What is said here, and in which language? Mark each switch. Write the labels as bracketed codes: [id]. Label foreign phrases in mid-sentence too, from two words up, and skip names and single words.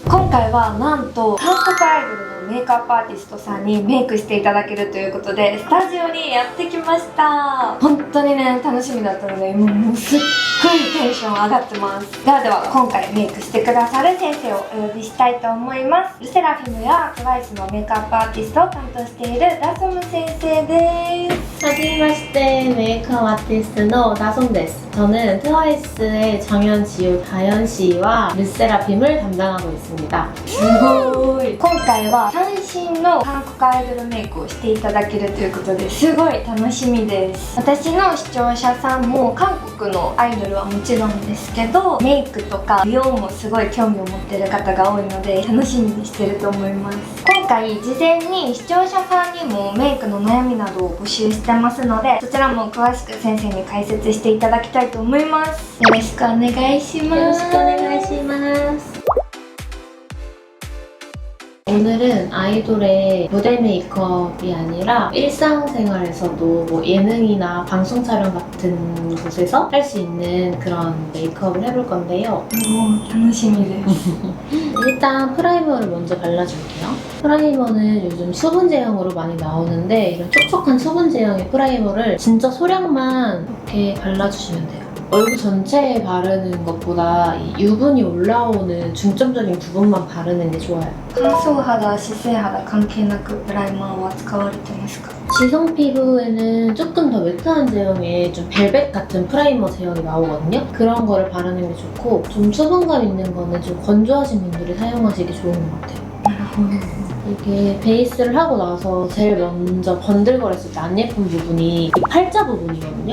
[ja] 今回はなんと韓国アイドルのメイクアップアーティストさんにメイクしていただけるということでスタジオにやってきました。本当にね楽しみだったので今もうすっごいテンション上がってます。では今回メイクしてくださる先生をお呼びしたいと思います。ルセラフィムや TWICE のメイクアップアーティストを担当しているダソム先生です。はじめまして、 [ko] 메이크업 아티스트 [ja] の다솜です. [ko] 저는 트와이스의 정현지우, 다현씨와 르세라핌을 담당하고 있습니다. [ja] すごい。今回は最新の韓国アイドルメイクをしていただけるということですごい楽しみです。私の視聴者さんも韓国のアイドルはもちろんですけどメイクとか美容もすごい興味を持ってる方が多いので楽しみにしてると思います。今回事前に視聴者さんにもメイクの悩みなどを募集してますのでそちらも詳しく先生に解説していただきたいと思います。よろしくお願いします。よろしくお願いします。 [ko] 오늘은 아이돌의 무대 메이크업이 아니라 일상생활에서도 뭐 예능이나 방송 촬영 같은 곳에서 할 수 있는 그런 메이크업을 해볼 건데요. [ja] 楽しみです。 [ko] 일단 프라이머를 먼저 발라줄게요. 프라이머는 요즘 수분 제형으로 많이 나오는데 이런 촉촉한 수분 제형의 프라이머를 진짜 소량만 이렇게 발라주시면 돼요. 얼굴 전체에 바르는 것보다 이 유분이 올라오는 중점적인 부분만 바르는 게 좋아요. [ja] 乾燥肌、脂性肌関係なくプライマーは使われてますか? [ko] 지성 피부에는 조금 더 매트한 제형의 좀 벨벳 같은 프라이머 제형이 나오거든요. 그런 거를 바르는 게 좋고 좀 수분감 있는 거는 좀 건조하신 분들이 사용하시기 좋은 것 같아요. 이게 베이스를 하고 나서 제일 먼저 번들거렸을 때 안 예쁜 부분이 이 팔자 부분이거든요.